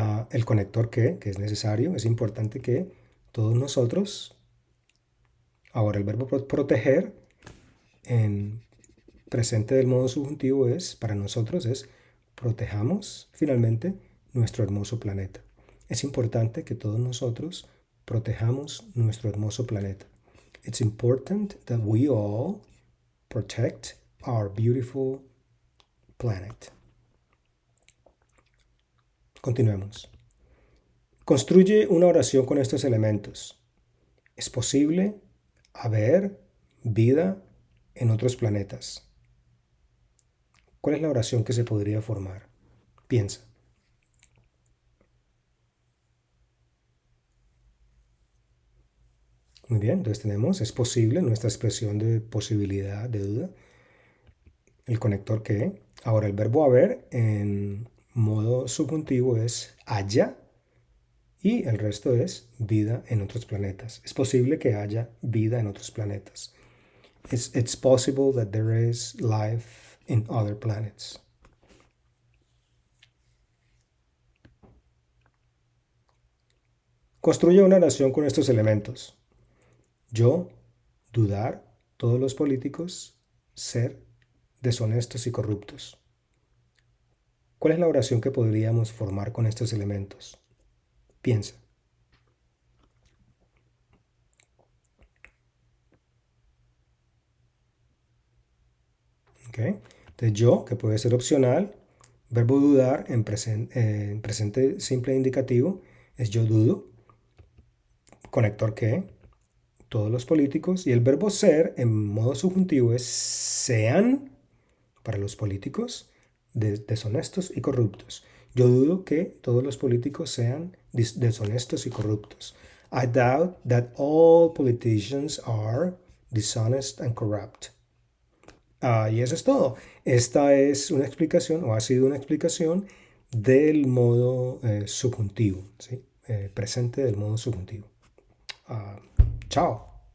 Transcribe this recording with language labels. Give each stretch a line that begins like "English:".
Spanish: El conector que es necesario, es importante que todos nosotros, ahora el verbo proteger en presente del modo subjuntivo es, para nosotros es, protejamos finalmente nuestro hermoso planeta. Es importante que todos nosotros protejamos nuestro hermoso planeta.
English: It's important that we all protect our beautiful planet.
Spanish: Continuemos. Construye una oración con estos elementos. ¿Es posible haber vida en otros planetas? ¿Cuál es la oración que se podría formar? Piensa. Muy bien, entonces tenemos, es posible, nuestra expresión de posibilidad, de duda, el conector que. Ahora el verbo haber en modo subjuntivo es haya y el resto es vida en otros planetas. Es posible que haya vida en otros planetas.
English: It's possible that there is life in other planets.
Spanish: Construye una oración con estos elementos. Yo, dudar, todos los políticos, ser deshonestos y corruptos. ¿Cuál es la oración que podríamos formar con estos elementos? Piensa. ¿Ok? Entonces yo, que puede ser opcional, verbo dudar en presente simple e indicativo es yo dudo, conector que, todos los políticos, y el verbo ser en modo subjuntivo es sean, para los políticos, deshonestos y corruptos. Yo dudo que todos los políticos sean deshonestos y corruptos.
English: I doubt that all politicians are dishonest and corrupt.
Spanish: Y eso es todo. Esta es una explicación, o ha sido una explicación, del modo subjuntivo, ¿sí? Presente del modo subjuntivo. Chao.